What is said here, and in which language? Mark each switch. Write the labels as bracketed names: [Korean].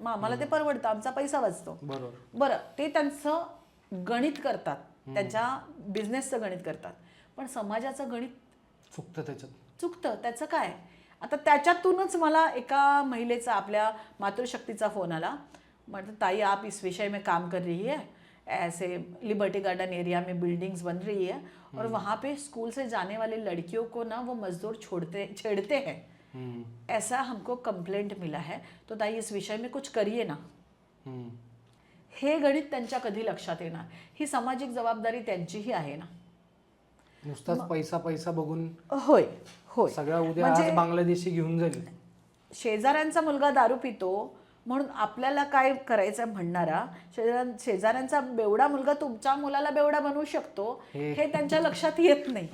[Marathi] मग आम्हाला ते परवडतं, आमचा पैसा वाचतो. बरं, ते त्यांचं गणित करतात, त्यांच्या बिझनेसचं गणित करतात, पण समाजाचं गणित चुकतं. त्याचं काय? आता त्याच्यातूनच मला एका महिलेचा, आपल्या मातृशक्तीचा फोन आला. म्हटलं ताई, [Hindi] आप इस विषय में काम कर रही है, ऐसे लिबर्टी गार्डन एरिया में बिल्डिंग्स बन रही है और वहाँ पे स्कूल से जाने वाली लड़कियों को ना वो मजदूर छेड़ते हैं, ऐसा हमको कंप्लेंट मिला है. तो ताई इस विषय में कुछ करिए ना. [Marathi] हे गणित त्यांच्या कधी लक्षात येणार? ही सामाजिक जबाबदारी त्यांचीही आहे ना. नुसताच पैसा पैसा बघून होय होय सगळा उद्या आज बांगलादेशी घेऊन जाईल. शेजाऱ्यांचा मुलगा दारू पितो म्हणून आपल्याला काय करायचं म्हणणारा शेजाऱ्यांचा बेवडा मुलगा तुमच्या मुलाला बेवडा बनवू शकतो हे त्यांच्या लक्षात येत नाही.